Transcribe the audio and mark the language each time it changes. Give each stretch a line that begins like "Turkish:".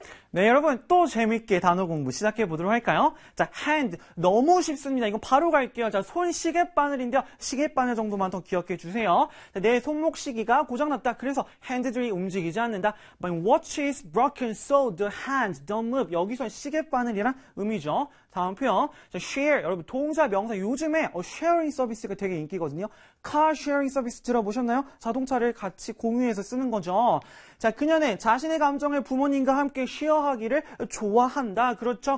Korean: 네, 여러분 또 재밌게 단어 공부 시작해 보도록 할까요? 자, hand 너무 쉽습니다. 이거 바로 갈게요. 자, 손 시계바늘인데요. 시계바늘 정도만 더 기억해 주세요. 자, 내 손목 시계가 고장났다. 그래서 hand들이 움직이지 않는다.
English: My watch is broken, so the hand don't move.
Korean: 여기서 시계바늘이란 의미죠. 다음 표현. 자, share 여러분 동사 명사 요즘에 sharing 서비스가 되게 인기거든요. Car sharing 서비스 들어보셨나요? 자동차를 같이 공유해서 쓰는 거죠. 자, 그녀는 자신의 감정을 부모님과 함께 쉐어하기를 좋아한다. 그렇죠?